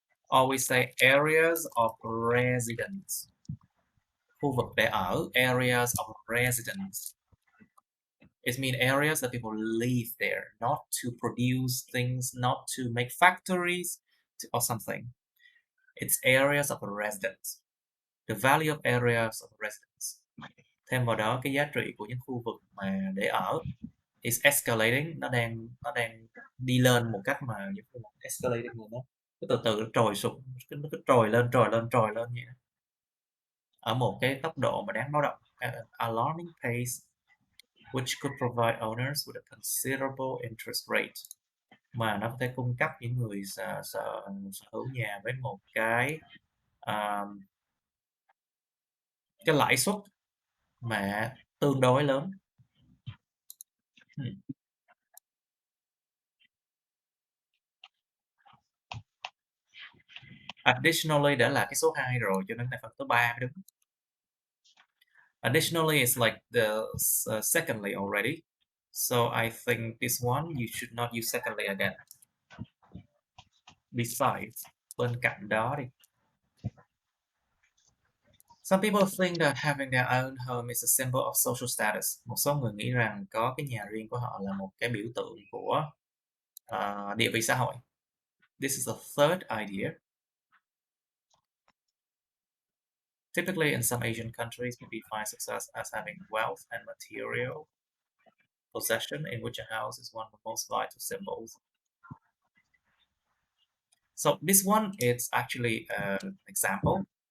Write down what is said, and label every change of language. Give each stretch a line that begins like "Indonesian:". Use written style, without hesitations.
English: Or we say areas of residence.
Vietnamese: Khu vực để ở,
English: areas of residence. It means areas that people live there, not to produce things, not to make factories or something. It's areas of residence. The value of areas of residence.
Vietnamese: Thêm vào đó cái giá trị của những khu vực mà để ở
English: is escalating,
Vietnamese: nó đang đi lên một cách mà escalating rồi đó. Cứ từ từ nó trồi sụp, nó cứ trồi lên vậy đó. Ở một cái tốc độ mà đáng báo động,
English: at an alarming pace, which could provide owners with a considerable interest rate,
Vietnamese: mà nó có thể cung cấp những người sở hữu nhà với một cái lãi suất mà tương đối lớn. Additionally đã là cái số 2 rồi, cho nên là phần số 3 mới đúng.
English: Additionally is like the secondly already. So I think this one you should not use secondly again. Besides,
Vietnamese: bên cạnh đó đi.
English: Some people think that having their own home is a symbol of social status.
Vietnamese: Một số người nghĩ rằng có cái nhà riêng của họ là một cái biểu tượng của địa vị xã hội.
English: This is a third idea. Typically, in some Asian countries, we define success as having wealth and material possession, in which a house is one of the most vital symbols. So this one is actually an example.